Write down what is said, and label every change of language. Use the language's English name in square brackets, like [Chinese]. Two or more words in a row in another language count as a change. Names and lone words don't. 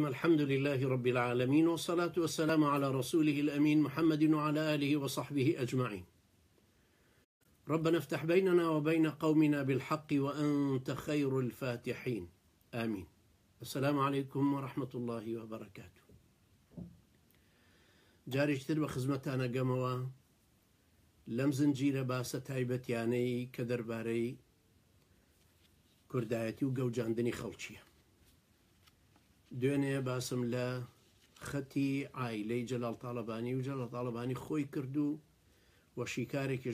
[Arabic] الحمد لله رب العالمين، والصلاة والسلام على رسوله الأمين محمد وعلى آله وصحبه أجمعين. ربنا افتح بيننا وبين قومنا بالحق وأنت خير الفاتحين، آمين. السلام عليكم ورحمة الله وبركاته. [Central Kurdish] جارێکتر بە خزمەتانە گەمەوە لەم زنجیرە باسە تایبەتیانەی کە دەربارەی کوردایەتی و گەوجاندنی خەڵکیە. دوێنێ باسم لە خەتی عایلەی جەلال تاڵەبانی و جەلال تاڵەبانی خۆی کردو و شیکارێکیش